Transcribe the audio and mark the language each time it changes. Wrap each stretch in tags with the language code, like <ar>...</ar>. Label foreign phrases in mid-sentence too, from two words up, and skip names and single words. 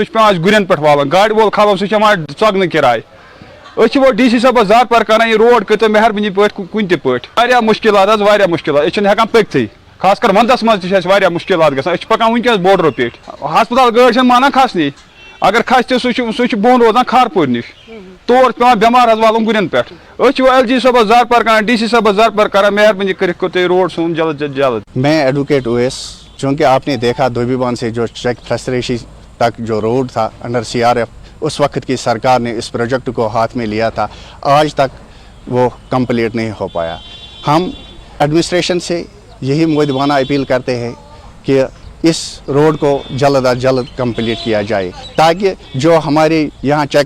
<ks>چھُ پٮ۪وان گُرٮ۪ن پٮ۪ٹھ والُن گاڑِ وول کھالو سُہ چھُ ہٮ۪وان ژۄگنہٕ کِراے أسۍ چھِ وۄنۍ ڈی سی صٲبس زارپار کران یہِ روڈ کٔرۍتو مہربٲنی پٲٹھۍ کُنہِ تہِ پٲٹھۍ واریاہ مُشکلات واریاہ مُشکلات أسۍ چھِنہٕ ہٮ۪کان پٔکتھٕے خاص کر ونٛدس منٛز تہِ چھِ اَسہِ واریاہ مُشکلات گژھان أسۍ چھِ پکان وٕنکٮ۪س بورڈرو پیٚٹھۍ ہسپتال گٲڑۍ چھَنہٕ مانان کھسنٕے اگر کھسہِ تہِ سُہ چھُ بۄن روزان کھارپوٗرِ نِش تور چھُ پٮ۪وان بٮ۪مار حظ والُن گُرٮ۪ن پٮ۪ٹھ أسۍ چھِ وۄنۍ LG صٲبس زارپار کران ڈی سی صٲبس زارپار کران مہربٲنی کٔرِتھ کٔرِو تُہۍ روڈ سون</ks> <ur>جلد سے جلد میں ایڈوکیٹ اویس چونکہ آپ نے دیکھا دھوبی بان سے جو چیک فیسریشی تک جو روڈ تھا انڈر CRF اس وقت کی سرکار نے اس پروجیکٹ کو ہاتھ میں لیا تھا آج تک وہ کمپلیٹ نہیں ہو پایا ہم ایڈمنسٹریشن سے یہی مؤدبانہ اپیل کرتے ہیں کہ اس روڈ کو جلد از جلد کمپلیٹ کیا جائے تاکہ جو ہمارے یہاں چیک</ur>